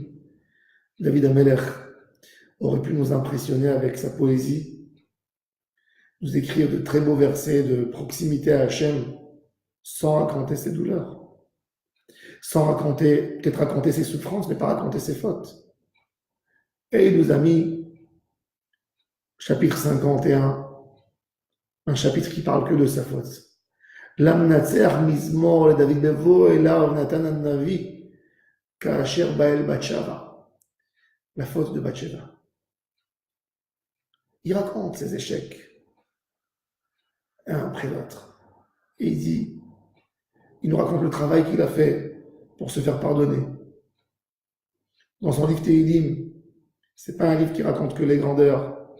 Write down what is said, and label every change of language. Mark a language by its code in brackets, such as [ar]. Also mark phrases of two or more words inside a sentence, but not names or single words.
[he] דוד המלך [fr] aurait pu nous impressionner avec sa poésie, nous écrire de très beaux versets de proximité à Hachem, sans raconter ses douleurs, sans raconter, peut-être raconter ses souffrances, mais pas raconter ses fautes. Et il nous a mis, chapitre 51, un chapitre qui parle que de sa faute. [he] למנצח מזמור לדוד בבוא אליו נתן הנביא כאשר בא אל בת שבע. [fr] La faute de Batsheva. Il raconte ses échecs, un après l'autre. Et il nous raconte le travail qu'il a fait pour se faire pardonner. Dans son livre Tehillim, c'est pas un livre qui raconte que les grandeurs.